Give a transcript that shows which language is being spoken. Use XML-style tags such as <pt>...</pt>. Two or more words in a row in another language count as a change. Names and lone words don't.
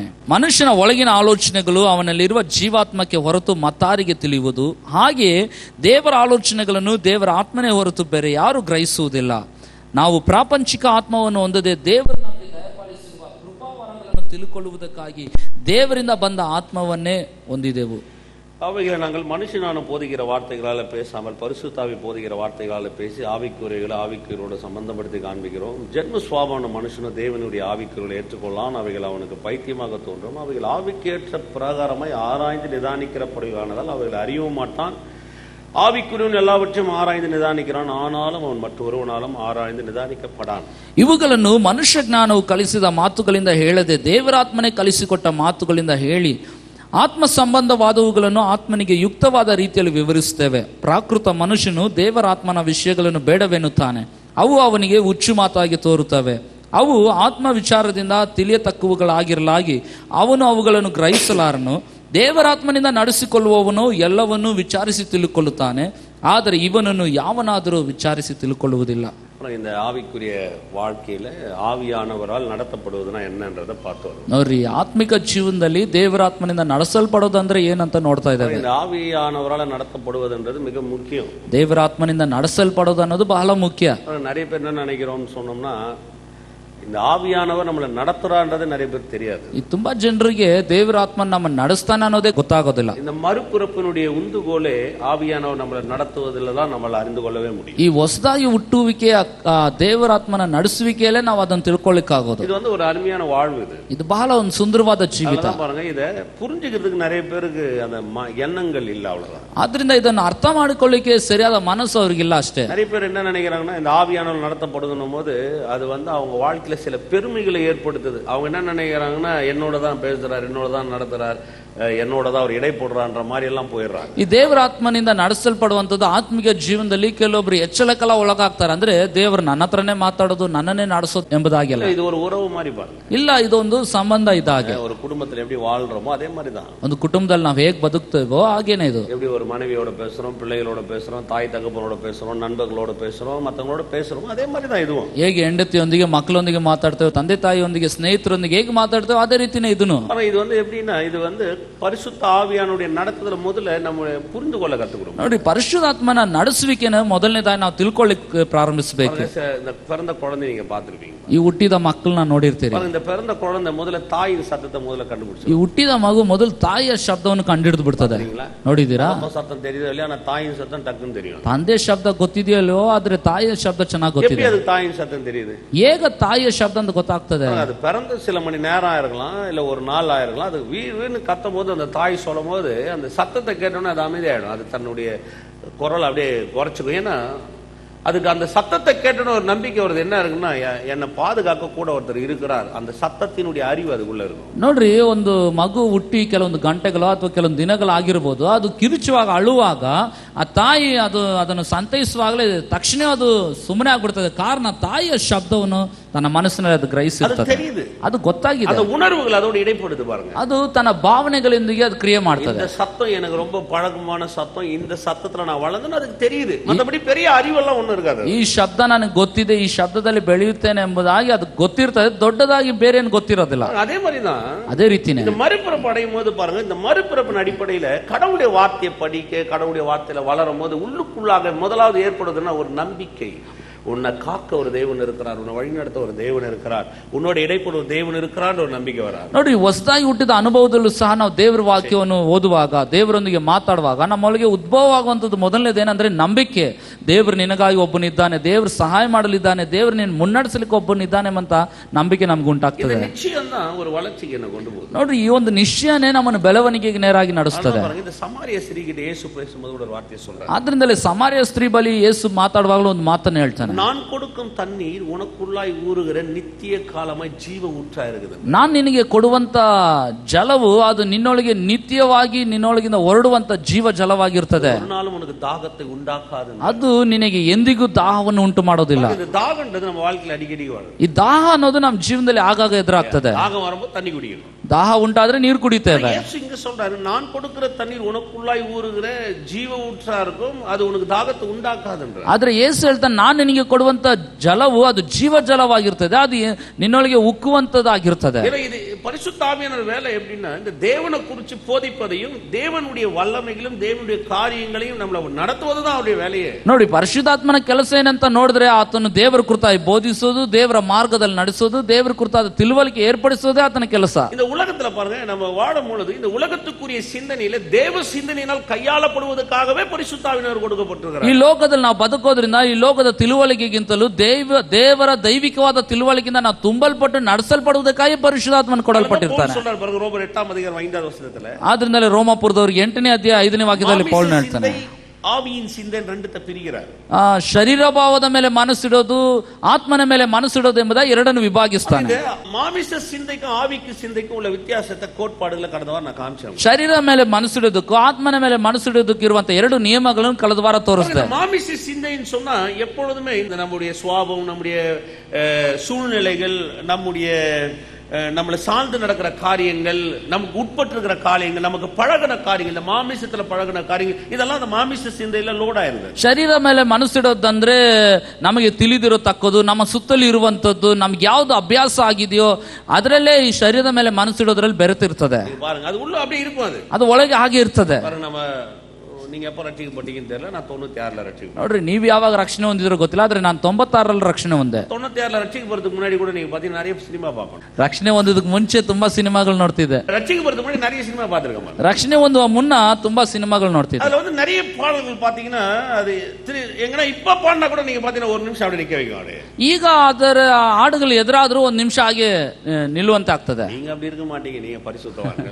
<kn>ಮನುಷ್ಯನ ಒಳಗಿನ ಆಲೋಚನೆಗಳು ಅವನಲ್ಲಿರುವ ಜೀವಾತ್ಮಕ್ಕೆ ಹೊರತು ಮತ್ತಾರಿಗೆ ತಿಳಿಯುವುದು. ಹಾಗೆಯೇ ದೇವರ ಆಲೋಚನೆಗಳನ್ನು ದೇವರ ಆತ್ಮನೇ ಹೊರತು ಬೇರೆ ಯಾರು ಗ್ರಹಿಸುವುದಿಲ್ಲ. ನಾವು ಪ್ರಾಪಂಚಿಕ ಆತ್ಮವನ್ನು ಹೊಂದದೆ ದೇವರು ನಮಗೆ ದಯಪಾಲಿಸಿರುವ ಕೃಪಾವರಗಳನ್ನು ತಿಳ್ಕೊಳ್ಳುವುದಕ್ಕಾಗಿ ದೇವರಿಂದ ಬಂದ ಆತ್ಮವನ್ನೇ ಹೊಂದಿದೆವು.</kn> <ta>அவைகளை நாங்கள் மனுஷனான போதிக்கிற வார்த்தைகளால் பேசாமல் பரிசுத்தாவி போதிக்கிற வார்த்தைகளால் பேசி ஆவிக்குறைகளை ஆவிக்குறையோட சம்பந்தப்படுத்தி காண்பிக்கிறோம். ஜென்ம சுவாபான மனுஷனும் தேவனுடைய ஆவிக்குறைகளை ஏற்றுக்கொள்ளான். அவைகள் அவனுக்கு பைத்தியமாக தோன்றும். அவைகள் ஆவிக்கேற்ற பிரகாரமாய் ஆராய்ந்து நிதானிக்கிறபடியானதால் அவைகளை அறியவும் மாட்டான். ஆவிக்குரியவன் எல்லாவற்றையும் ஆராய்ந்து நிதானிக்கிறான், ஆனாலும் அவன் மற்றொருவனாலும் ஆராய்ந்து நிதானிக்கப்படான்.</ta> <kn>ಇವುಗಳನ್ನು ಮನುಷ್ಯ ಜ್ಞಾನವು ಕಲಿಸಿದ ಮಾತುಗಳಿಂದ ಹೇಳದೆ ದೇವರಾತ್ಮನೇ ಕಲಿಸಿಕೊಟ್ಟ ಮಾತುಗಳಿಂದ ಹೇಳಿ ಆತ್ಮ ಸಂಬಂಧವಾದವುಗಳನ್ನು ಆತ್ಮನಿಗೆ ಯುಕ್ತವಾದ ರೀತಿಯಲ್ಲಿ ವಿವರಿಸುತ್ತೇವೆ. ಪ್ರಾಕೃತ ಮನುಷ್ಯನು ದೇವರಾತ್ಮನ ವಿಷಯಗಳನ್ನು ಬೇಡವೆನ್ನುತ್ತಾನೆ. ಅವು ಅವನಿಗೆ ಹುಚ್ಚು ಮಾತಾಗಿ ತೋರುತ್ತವೆ. ಅವು ಆತ್ಮ ವಿಚಾರದಿಂದ ತಿಳಿಯತಕ್ಕವುಗಳಾಗಿರಲಾಗಿ ಅವನು ಅವುಗಳನ್ನು ಗ್ರಹಿಸಲಾರನು. ದೇವರಾತ್ಮನಿಂದ ನಡೆಸಿಕೊಳ್ಳುವವನು ಎಲ್ಲವನ್ನೂ ವಿಚಾರಿಸಿ ತಿಳ್ಕೊಳ್ಳುತ್ತಾನೆ, ಆದರೆ ಇವನನ್ನು ಯಾವನಾದರೂ ವಿಚಾರಿಸಿ ತಿಳ್ಕೊಳ್ಳುವುದಿಲ್ಲ.</kn> <ta>இந்த ஆவிக்குரிய வாழ்க்கையில ஆவியானவரால் நடத்தப்படுவதுனா என்னன்றதை பார்த்தோம்.</ta> <kn>ನೋಡ್ರಿ, ಆತ್ಮಿಕ ಜೀವನದಲ್ಲಿ ದೇವರಾತ್ಮನಿಂದ ನಡೆಸಲ್ಪಡೋದಂದ್ರೆ ಏನಂತ ನೋಡ್ತಾ ಇದ್ದೇವೆ.</kn> <ta>இந்த ஆவியானவரால் நடத்தப்படுவதுன்றது மிக முக்கியம்.</ta> <kn>ದೇವರಾತ್ಮನಿಂದ ನಡೆಸಲ್ಪಡೋದು ಅನ್ನೋದು ಬಹಳ ಮುಖ್ಯ.</kn> <ta>நிறைய பேர் என்ன நினைக்கிறோம்னு சொன்னோம்னா, இந்த ஆவியானவர் நம்மளை நடத்துறான்றது நிறைய பேருக்கு தெரியாது.</ta> <kn>ಈ ತುಂಬಾ ಜನರಿಗೆ ದೇವರಾತ್ಮ ನಮ್ಮ ನಡೆಸ್ತಾನೆ ಅನ್ನೋದೇ ಗೊತ್ತಾಗೋದಿಲ್ಲ.</kn> <ta>இந்த மறுபிறப்பினுடைய உந்துகோலே ஆவியானவர் நம்மளை நடத்துவதில் தான் நம்மளை அறிந்து கொள்ளவே முடியும்.</ta> <kn>ಈ ಹೊಸದಾಗಿ ಹುಟ್ಟುವಿಕೆಯ ದೇವರಾತ್ಮನ ನಡೆಸುವಿಕೆಯಲ್ಲೇ ನಾವು ಅದನ್ನು ತಿಳ್ಕೊಳ್ಳಿಕ್ಕಾಗೋದು.</kn> <ta>இது வந்து ஒரு அருமையான வாழ்வு. இது</ta> <kn>ಬಹಳ ಒಂದು ಸುಂದರವಾದ ಜೀವಿತ.</kn> <ta>பாருங்க, இத புரிஞ்சுக்கிறதுக்கு நிறைய பேருக்கு அந்த எண்ணங்கள் இல்ல, அவ்வளவுதான்.</ta> <kn>ಆದ್ರಿಂದ ಇದನ್ನು ಅರ್ಥ ಮಾಡಿಕೊಳ್ಳಿಕ್ಕೆ ಸರಿಯಾದ ಮನಸ್ಸು ಅವ್ರಿಗಿಲ್ಲ ಅಷ್ಟೇ.</kn> <ta>நிறைய பேர் என்ன நினைக்கிறாங்கன்னா, இந்த ஆவியானவர் நடத்தப்படுதுன்னும் போது அது வந்து அவங்க வாழ்க்கையில சில பெருமைகளை ஏற்படுத்துது. அவங்க என்ன நினைக்கிறாங்கன்னா, என்னோட தான் பேசுறார், என்னோட தான் நடத்துறார், என்னோட தான் அவர் இடை போடுறான்ற மாதிரி எல்லாம் போயிடுறாங்க.</ta> <kn>ಈ ದೇವರಾತ್ಮನಿಂದ ನಡೆಸಲ್ಪಡುವಂತದ್ದು ಆತ್ಮಿಕ ಜೀವನದಲ್ಲಿ ಕೆಲವೊಬ್ರು ಎಚ್ಚಳಕ್ಕೆಲ್ಲ ಒಳಗಾಗ್ತಾರೆ. ಅಂದ್ರೆ ದೇವರು ನನ್ನ ಹತ್ರನೇ ಮಾತಾಡೋದು, ನನ್ನನ್ನೇ ನಡೆಸೋದು ಎಂಬುದಾಗಿಲ್ಲ.</kn> <ta>ಇದು ஒரு உறவு மாதிரி பாருங்க.</ta> <kn>ಇಲ್ಲ, ಇದೊಂದು ಸಂಬಂಧ ಇದಾಗೆ.</kn> <ta>ஒரு குடும்பத்துல எப்படி வாழ்றோமோ அதே மாதிரி தான்.</ta> <kn>ಒಂದು ಕುಟುಂಬದಲ್ಲಿ ನಾವು ಹೇಗೆ ಬದುಕ್ತೇವೋ ಹಾಗೇನೆ ಇದು.</kn> <ta>எப்படி ஒரு மனைவியோட பேசுறோம், பிள்ளைகளோட பேசுறோம், தாய் தகப்பனோட பேசுறோம், நண்பர்களோட பேசுறோம், மத்தவங்களோட பேசுறோம், அதே மாதிரி தான் இதுவும்.</ta> <kn>ಹೇಗೆ ಹೆಂಡತಿಯೊಂದಿಗೆ ಮಕ್ಕಳೊಂದಿಗೆ ಮಾತಾಡ್ತೇವೆ, ತಂದೆ ತಾಯಿಯೊಂದಿಗೆ ಸ್ನೇಹಿತರೊಂದಿಗೆ ಹೇಗೆ ಮಾತಾಡ್ತೇವೆ ಅದೇ ರೀತಿನೇ ಇದನ್ನು.</kn> <ta>இது வந்து எப்படின்னா, இது வந்து பரிசுத்த ஆவியானுடைய நடத்துதல முதல்ல நம்ம புரிந்து கொள்ள கத்துக்கிறோம்.</ta> <kn>ನೋಡಿ, ಪರಿಶುದ್ಧಾತ್ಮನ ನಡೆಸುವಿಕೆನ ಮೊದಲನೇದಾಗಿ ನಾವು ತಿಳ್ಕೊಳ್ಳಿಕ್ಕೆ ಪ್ರಾರಂಭಿಸಬೇಕು.</kn> <ta>இந்த பிறந்த குழந்தை நீங்க பார்த்திருப்பீங்க.</ta> <kn>ಈ ಹುಟ್ಟಿದ ಮಕ್ಕಳನ್ನ ನೋಡಿರ್ತೀರಿ.</kn> <ta>இந்த பிறந்த குழந்தை முதல்ல தாயின் சத்தத்தை முதல்ல கண்டுபிடிச்சு.</ta> <kn>ಈ ಹುಟ್ಟಿದ ಮಗು ಮೊದಲು ತಾಯಿಯ ಶಬ್ದವನ್ನು ಕಂಡುಹಿಡಿದು ಬಿಡ್ತದೆ. ನೋಡಿದೀರಾ?</kn> <ta>சத்தம் தெரியுதோ இல்லையா? ஆனா தாயின் சத்தம் டக்குன்னு தெரியும்.</ta> <kn>ತಂದೆ ಶಬ್ದ ಗೊತ್ತಿದೆಯೋ ಇಲ್ಲವೋ, ಆದ್ರೆ ತಾಯಿಯ ಶಬ್ದ ಚೆನ್ನಾಗಿ ಗೊತ್ತಿದೆ.</kn> <ta>எப்படி அது தாயின் சத்தம் தெரியுது?</ta> <kn>ಹೇಗ ತಾಯಿಯ ಶಬ್ದ ಅಂತ ಗೊತ್ತಾಗ್ತದೆ?</kn> <ta>அது பிறந்த சில மணி நேரம் ஆயிருக்கலாம், இல்ல ஒரு நாள் ஆயிருக்கலாம். அது வீர்னு கத்தும் போது அந்த தாய் சொல்லும் போது அந்த சத்தத்தை கேட்டோன்னே அது அமைதியாயிடும். அது தன்னுடைய குரல் அப்படியே குறைச்சிக்கும். ஏன்னா அதுக்கு அந்த சத்தத்தை கேட்டோன்னு ஒரு நம்பிக்கை வருது. என்ன இருக்குன்னா, என்னை பாதுகாக்க கூட ஒருத்தர் இருக்கிறார். அந்த சத்தத்தினுடைய அறிவு அதுக்குள்ள இருக்கும்.</ta> <kn>ನೋಡ್ರಿ, ಒಂದು ಮಗು ಹುಟ್ಟಿ ಕೆಲವೊಂದು ಗಂಟೆಗಳು ಅಥವಾ ಕೆಲವೊಂದು ದಿನಗಳಾಗಿರ್ಬೋದು, ಅದು ಕಿರುಚುವಾಗ ಅಳುವಾಗ ಆ ತಾಯಿ ಅದನ್ನು ಸಂತೈಸುವಾಗಲೇ ತಕ್ಷಣ ಅದು ಸುಮ್ಮನೆ ಆಗ್ಬಿಡ್ತದೆ. ಕಾರಣ ತಾಯಿಯ ಶಬ್ದವನ್ನು ತನ್ನ ಮನಸ್ಸಿನಲ್ಲಿ ಅದು ಗ್ರಹಿಸಿರ್ತದೆ,</kn> <ta>தெரியுது,</ta> <kn>ಅದು ಗೊತ್ತಾಗಿದೆ,</kn> <ta>அந்த உணர்வுகள் அதோட இடைப்படுது பாருங்க.</ta> <kn>ಅದು ತನ್ನ ಭಾವನೆಗಳೊಂದಿಗೆ ಅದು ಕ್ರಿಯೆ ಮಾಡ್ತದೆ.</kn> <ta>இந்த சத்தம் எனக்கு ரொம்ப பழக்கமான சத்தம், இந்த சத்தத்துல நான் வளர்ந்தேன்னு அதுக்கு தெரியுது. மத்தபடி பெரிய அறிவெல்லாம் ஒண்ணும் இருக்காது.</ta> <kn>ಈ ಶಬ್ದ ನನಗೆ ಗೊತ್ತಿದೆ, ಈ ಶಬ್ದದಲ್ಲಿ ಬೆಳೆಯುತ್ತೇನೆ ಎಂಬುದಾಗಿ ಅದು ಗೊತ್ತಿರ್ತದೆ, ದೊಡ್ಡದಾಗಿ ಬೇರೆ ಏನು ಗೊತ್ತಿರೋದಿಲ್ಲ.</kn> <ta>அதே மாதிரிதான்</ta> <kn>ಅದೇ ರೀತಿನೇ</kn> <ta>இந்த மறுபிறப்பு அடையும் போது பாருங்க, இந்த மறுபிறப்பின் அடிப்படையில கடவுளுடைய வார்த்தையை படிக்க, கடவுளுடைய வார்த்தையில வளரும் போது உள்ளுக்குள்ளாக முதலாவது ஏற்படுதுன்னா ஒரு நம்பிக்கை. உன்னை காக்க ஒரு தேவன் இருக்கிறார், உன்னை வழிநடத்த ஒரு தேவன் இருக்கிறார், உன்னோட இடைப்பட ஒரு தேவன் இருக்கிறார் ஒரு ನಂಬಿಕೆ வராது.</ta> <kn>ನೋಡಿ, ಹೊಸದಾಗಿ ಹುಟ್ಟಿದ ಅನುಭವದಲ್ಲೂ ಸಹ ನಾವು ದೇವರ ವಾಕ್ಯವನ್ನು ಓದುವಾಗ, ದೇವರೊಂದಿಗೆ ಮಾತಾಡುವಾಗ ನಮ್ಮೊಳಗೆ ಉದ್ಭವ ಆಗುವಂಥದ್ದು ಮೊದಲನೇದೇನಂದ್ರೆ ನಂಬಿಕೆ. ದೇವರು ನಿನಗಾಗಿ ಒಬ್ಬನಿದ್ದಾನೆ, ದೇವರು ಸಹಾಯ ಮಾಡಲಿದ್ದಾನೆ, ದೇವರು ನೀನು ಮುನ್ನಡೆಸಲಿಕ್ಕೆ ಒಬ್ಬನಿದ್ದಾನೆ ಅಂತ ನಂಬಿಕೆ ನಮ್ಗೆ ಉಂಟಾಗ್ತದೆ.</kn> <ta>ನಿಶ್ಚಯ ஒரு வளர்ச்சிக்கு என்ன கொண்டு போகுது.</ta> <kn>ನೋಡ್ರಿ, ಈ ಒಂದು ನಿಶ್ಚಯನೇ ನಮ್ಮನ್ನು ಬೆಳವಣಿಗೆಗೆ ನೇರಾಗಿ ನಡೆಸ್ತದೆ.</kn> <ta>இந்த சமாரிய ஸ்திரீகிட்ட இயேசு பேசும்போது ஒரு வார்த்தையை சொல்றார்.</ta> <kn>ಆದ್ರಿಂದಲೇ ಸಮಾರ್ಯ ಸ್ತ್ರೀ ಬಳಿ ಯೇಸು ಮಾತಾಡುವಾಗಲೂ ಒಂದು ಮಾತನ್ನು ಹೇಳ್ತಾನೆ.</kn> <ta>நான் கொடுக்கும் தண்ணீர் உனக்குள்ளாய் ஊறுகிற நித்திய காலமாய் ஜீவ ஊற்றா இருக்குது.</ta> <kn>ನಾನು ನಿನಗೆ ಕೊಡುವಂತ ಜಲವು ಅದು ನಿನ್ನೊಳಗೆ ನಿತ್ಯವಾಗಿ ನಿನ್ನೊಳಗಿಂದ ಹೊರಡುವಂತ ಜೀವ ಜಲವಾಗಿರ್ತದೆ.</kn> <ta>ஒரு நாளும் உனக்கு தாகத்தை உண்டாக்காது.</ta> <kn>ಅದು ನಿನಗೆ ಎಂದಿಗೂ ದಾಹವನ್ನು ಉಂಟು ಮಾಡೋದಿಲ್ಲ.</kn> <ta>தாகம்ன்றது நம்ம வாழ்க்கையில அடிக்கடி வரும்.</ta> <kn>ಈ ದಾಹ ಅನ್ನೋದು ನಮ್ಮ ಜೀವನದಲ್ಲಿ ಆಗಾಗ ಎದುರಾಗ್ತದೆ.</kn> <ta>தாகம் வரும்போது தண்ணி குடிக்கணும்.</ta> <kn>ದಾಹ ಉಂಟಾದ್ರೆ ನೀರು ಕುಡಿತೇವೆ.</kn> <ta>ಯೇಸು இங்க சொல்றாரு, நான் கொடுக்கிற தண்ணீர் உனக்குள்ளாய் ஊறுகிற ஜீவ ஊற்றா இருக்கும், அது உனக்கு தாகத்தை உண்டாக்காதுன்ற.</ta> <kn>ಆದ್ರೆ ಯೇಸು ಹೇಳ್ತಾನೆ, ನಾನು ನಿನಗೆ ಕೊಡುವಂತ ಜಲವು ಅದು ಜೀವ ಜಲವಾಗಿರ್ತದೆ, ಅದು ನಿನ್ನೊಳಗೆ ಉಕ್ಕುವಂತದಾಗಿರ್ತದೆ.</kn> <ta>இது பரிசுத்த ஆவியானவர் வேலை எப்படின்னா, இந்த தேவனை குறித்து போதிப்பதையும் தேவனுடைய வல்லமைகளும் தேவனுடைய காரியங்களையும் நம்மள நடத்துவதுதான் அவருடைய வேலையே.</ta> <kn>ನೋಡಿ, ಪರಿಶುದ್ಧಾತ್ಮನ ಕೆಲಸ ಏನಂತ ನೋಡಿದ್ರೆ ಆತನು ದೇವರ ಕುರಿತಾಗಿ ಬೋಧಿಸೋದು, ದೇವರ ಮಾರ್ಗದಲ್ಲಿ ನಡೆಸೋದು, ದೇವರ ಕುರಿತಾದ ತಿಳುವಳಿಕೆ ಏರ್ಪಡಿಸೋದೇ ಆತನ ಕೆಲಸ.</kn> <ta>இந்த உலகத்துல பாருங்க, நம்ம வாழும் பொழுது இந்த உலகத்துக்குரிய சிந்தனையில தேவ சிந்தனையினால் கையாளப்படுவதற்காகவே பரிசுத்த ஆவியானவர் கொடுக்கப்பட்டிருக்கிறார்.</ta> <kn>ಈ ಲೋಕದಲ್ಲಿ ನಾವು ಬದುಕೋದ್ರಿಂದ ಈ ಲೋಕದ ತಿಳುವಳಿಕೆಗಿಂತಲೂ ದೇವರ ದೈವಿಕವಾದ ತಿಳುವಳಿಕೆಯಿಂದ ನಾವು ತುಂಬಲ್ಪಟ್ಟು ನಡೆಸಲ್ಪಡುವುದಕ್ಕಾಗಿ ಪರಿಶುದ್ಧಾತ್ಮನ ಕೊಡಲ್ಪಟ್ಟಿರ್ತಾನೆ. ರೋಮರ್ 8:5 ಆದ್ರಿಂದಲೇ ರೋಮಾಪುರದವರಿಗೆ 8ನೇ ಅಧ್ಯಾಯ 5ನೇ ವಾಕ್ಯದಲ್ಲಿ ಪೌಲನು ಹೇಳ್ತಾನೆ,</kn> <ta>ஆவியின் சிந்தை ரெண்டுத்தை பிரிக்கிறார்.</ta> <kn>ಶರೀರ ಭಾವದ ಮೇಲೆ ಮನಸ್ಸಿಡೋದು, ಆತ್ಮನ ಮೇಲೆ ಮನಸ್ಸಿಡೋದು ಎಂಬುದಾಗಿ ಎರಡನ್ನು ವಿಭಾಗಿಸ್ತಾನೆ.</kn> <ta>மாமிச சிந்தைக்கும் ஆவிக்கு சிந்தைக்கும் உள்ள வித்தியாசத்தை கோட்பாடுகளை கடந்த வாரம் நான் காமிச்சேன்.</ta> <kn>ಶರೀರ ಮೇಲೆ ಮನಸ್ಸಿಡೋದಕ್ಕೂ ಆತ್ಮನ ಮೇಲೆ ಮನಸ್ಸಿಡೋದಕ್ಕೂ ಇರುವಂತ ಎರಡು ನಿಯಮಗಳನ್ನು ಕಳೆದ ವಾರ ತೋರಿಸಿದೆ.</kn> <ta>மாமிச சிந்தைன்னு சொன்னா எப்பொழுதுமே இந்த நம்முடைய சுவாபம், நம்முடைய சூழ்நிலைகள், நம்மளை சார்ந்து நடக்கிற காரியங்கள், நமக்கு உட்பட்டு இருக்கிற காரியங்கள், நமக்கு பழகின காரியங்கள், இந்த மாமிசத்துல பழகின காரியங்கள், இதெல்லாம் அந்த மாமிச சிந்தையில லோட் ஆயிருது.</ta> <kn>ಶರೀರ ಮೇಲೆ ಮನಸ್ಸಿಡೋದಂದ್ರೆ ನಮಗೆ ತಿಳಿದಿರತಕ್ಕದ್ದು, ನಮ್ಮ ಸುತ್ತಲೂ ಇರುವಂತದ್ದು, ನಮ್ಗೆ ಯಾವ್ದು ಅಭ್ಯಾಸ ಆಗಿದೆಯೋ ಅದರಲ್ಲೇ ಈ ಶರೀರದ ಮೇಲೆ ಮನಸ್ಸಿಡೋದ್ರಲ್ಲಿ ಬೆರೆತಿರ್ತದೆ.</kn> <ta>பாருங்க, அது உள்ள அப்படியே இருக்கும்,</ta> <kn>ಅದು ಒಳಗೆ ಹಾಗೆ ಇರ್ತದೆ.</kn> <ta>நம்ம நீங்க எப்ப ரட்சிக்கப்பட்டீங்கன்னு தெரியல, நான் 96ல ரட்சிக்கப்பட்டேன்.</ta> <kn>ನೋಡ್ರಿ, ನೀವು ಯಾವಾಗ ರಕ್ಷಣೆ ಹೊಂದಿದ್ರೋ ಗೊತ್ತಿಲ್ಲ, ಆದ್ರೆ ನಾನು 96ರಲ್ಲಿ ರಕ್ಷಣೆ ಹೊಂದೆ.</kn> <ta>96ல ரட்சிக்கப்படுறதுக்கு முன்னாடி கூட நீங்க பாத்தீங்கன்னா நிறைய சினிமா பார்ப்பேன்.</ta> <kn>ರಕ್ಷಣೆ ಹೊಂದಿದ್ದಕ್ಕೆ ಮುಂಚೆ ತುಂಬಾ ಸಿನಿಮಾಗಳು ನೋಡ್ತಿದ್ದೆ.</kn> <ta>ரட்சிக்கப்படுறதுக்கு முன்னாடி நிறைய சினிமா பார்த்திருக்கேன்.</ta> <kn>ರಕ್ಷಣೆ ಹೊಂದುವ ಮುನ್ನ ತುಂಬಾ ಸಿನಿಮಾಗಳು ನೋಡ್ತಿದ್ದೆ.</kn> <ta>அதுல வந்து நிறைய பாடல்கள் பாத்தீங்கன்னா அது எங்கனா இப்ப பாடினா கூட நீங்க பாத்தீங்கன்னா ஒரு நிமிஷம் அப்படியே நிக்க வைக்கும். அப்படியே</ta> <kn>ಈಗ ಅದರ ಹಾಡುಗಳು ಎದುರಾದ್ರೂ ಒಂದ್ ನಿಮಿಷ ಹಾಗೆ ನಿಲ್ಲುವಂತೆ ಆಗ್ತದೆ.</kn> <ta>நீங்க அப்படி இருக்க மாட்டீங்க, நீங்க பரிசுத்தவான்கள்.</ta>